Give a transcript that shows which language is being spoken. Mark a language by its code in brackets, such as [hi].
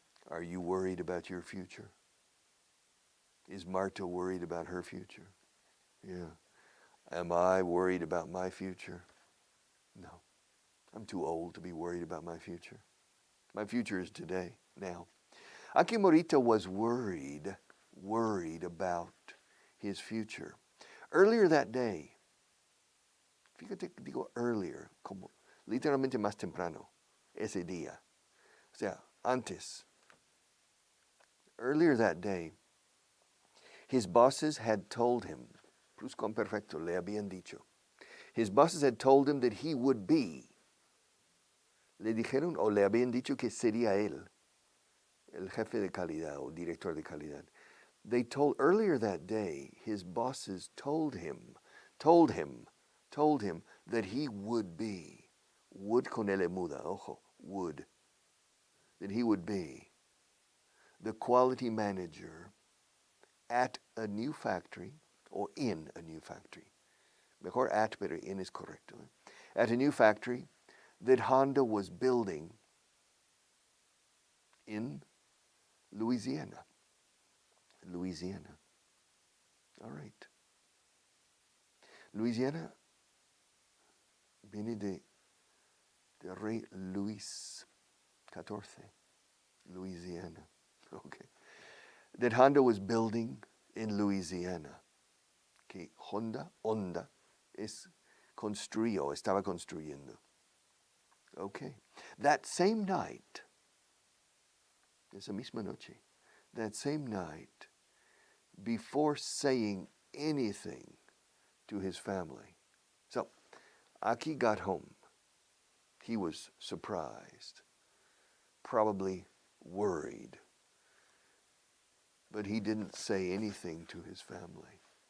[en] Are you worried about your future? Is Marta worried about her future? Yeah. Am I worried about my future? No. I'm too old to be worried about my future. My future is today, now. Aki Morita was worried about his future. Earlier that day, [es] fíjate que digo earlier, como literalmente más temprano, ese día. O sea, antes. [en] Earlier that day, his bosses had told him, pluscuamperfecto, [es] le habían dicho. [en] His bosses had told him that he would be. [es] Le dijeron o le habían dicho que sería él, el jefe de calidad o director de calidad. [en] They told, earlier that day, his bosses told him that he would be, would [es] con L muda, ojo, [en] would, that he would be the quality manager at a new factory, or in a new factory. [es] Mejor at, pero in is correcto. [en] At a new factory that Honda was building in Louisiana. Louisiana. All right. [es] Louisiana viene de Rey Luis XIV. Louisiana. Okay. [en] That Honda was building in Louisiana. [es] Que Honda es construyó, estaba construyendo. [en] Okay. That same night, [es] esa misma noche, [en] that same night, before saying anything to his family. So, Aki got home. He was surprised, probably worried, but he didn't say anything to his family.